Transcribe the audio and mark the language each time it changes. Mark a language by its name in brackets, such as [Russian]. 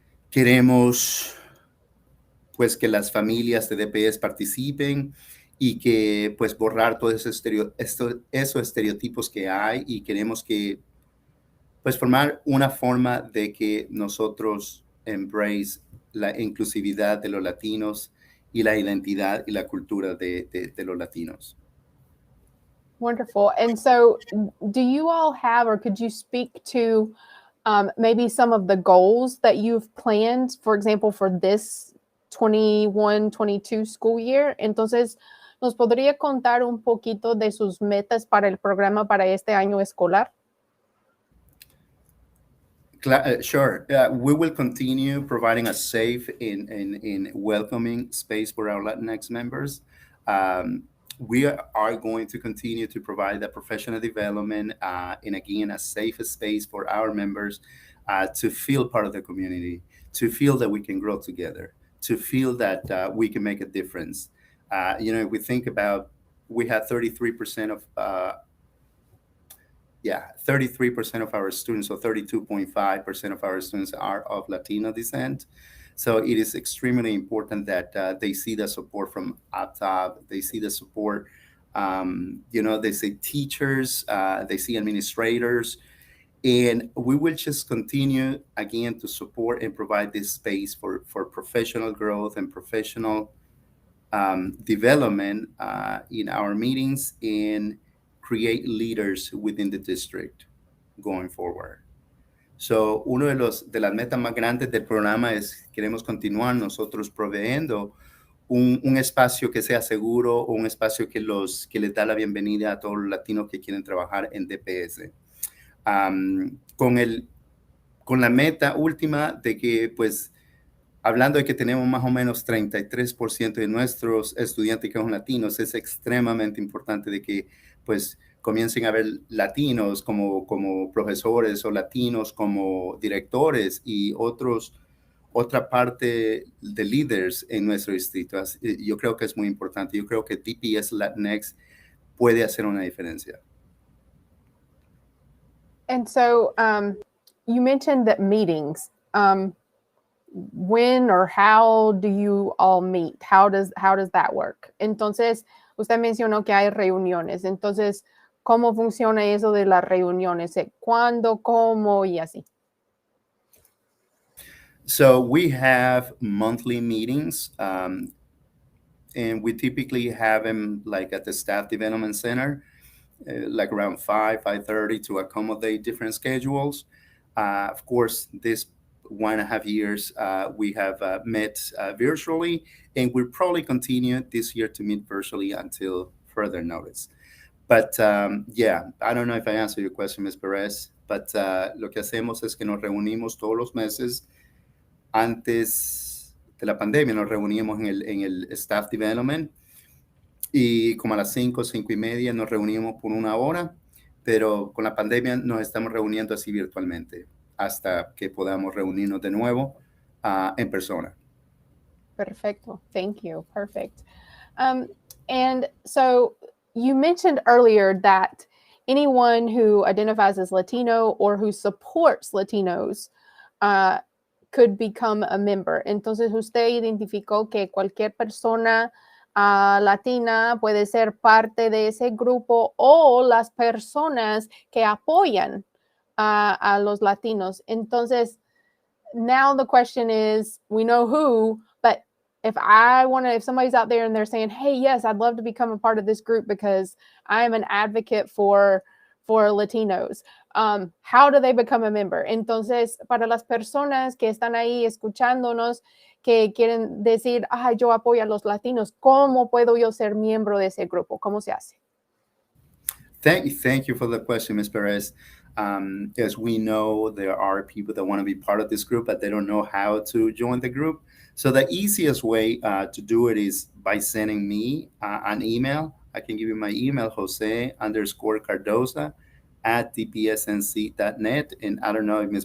[Spanish] Queremos pues que las familias de DPS participen y que pues borrar todos esos estereotipos que hay, y queremos que pues formar una forma de que nosotros embrace la inclusividad de los latinos y la identidad y la cultura de los latinos. [English] Wonderful. And so do you all have, or could you speak to maybe some of the goals that you've planned, for example, for this 21-22 school year? [Spanish] Entonces, ¿nos podría contar un poquito de sus metas para el programa para este año escolar? [English] Sure. We will continue providing a safe and welcoming space for our Latinx members. We are going to continue to provide the professional development and again, a safe space for our members to feel part of the community, to feel that we can grow together, to feel that we can make a difference. If we think about, we have 33% of 33% of our students, or 32.5% of our students are of Latino descent. So it is extremely important that they see the support from up top. They see the support, they see teachers, they see administrators, and we will just continue again to support and provide this space for professional growth and professional development in our meetings, and create leaders within the district going forward. [Spanish] So, uno de las metas más grandes del programa es, queremos continuar nosotros proveyendo un espacio que sea seguro, o un espacio que les da la bienvenida a todos los latinos que quieren trabajar en DPS. Con la meta última de que, pues, hablando de que tenemos más o menos 33% de nuestros estudiantes que son latinos, es extremadamente importante de que pues comiencen a ver latinos como profesores, o latinos como directores, y otra parte de líderes en nuestro distrito. Yo creo que es muy importante. Yo creo que DPS Latinx puede hacer una diferencia. [English] And so you mentioned that meetings. When or how do you all meet? How does that work? [Spanish] Entonces, usted mencionó que hay reuniones. Entonces, ¿Cómo funciona eso de las reuniones? ¿Cuándo, cómo y así? [English] So we have monthly meetings, and we typically have them like at the Staff Development Center, like around 5:30 to accommodate different schedules. Of course, this 1.5 years we have met virtually, and we'll probably continue this year to meet virtually until further notice. But yeah, I don't know if I answered your question, Ms. [Spanish] Perez, [English] but [Spanish] lo que hacemos es que nos reunimos todos los meses. Antes de la pandemia nos reuníamos en el Staff Development y como a las 5:30 nos reuníamos por 1 hora, pero con la pandemia nos estamos reuniendo así virtualmente hasta que podamos reunirnos de nuevo en persona. Perfecto. [English] Thank you. Perfect. And so you mentioned earlier that anyone who identifies as Latino or who supports Latinos could become a member. [Spanish] Entonces usted identificó que cualquier persona latina puede ser parte de ese grupo o las personas que apoyan a los latinos. Entonces, [English] now the question is, we know who, but if somebody's out there and they're saying, hey, yes, I'd love to become a part of this group because I'm an advocate for Latinos. How do they become a member? [Spanish] Entonces, para las personas que están ahí escuchándonos, que quieren decir, yo apoyo a los latinos, ¿cómo puedo yo ser miembro de ese grupo? ¿Cómo se hace? [English] Thank you for the question, Ms. Perez. As we know, there are people that want to be part of this group, but they don't know how to join the group. So the easiest way to do it is by sending me an email. I can give you my email, Jose_Cardoza @dpsnc.net. And I don't know if Ms.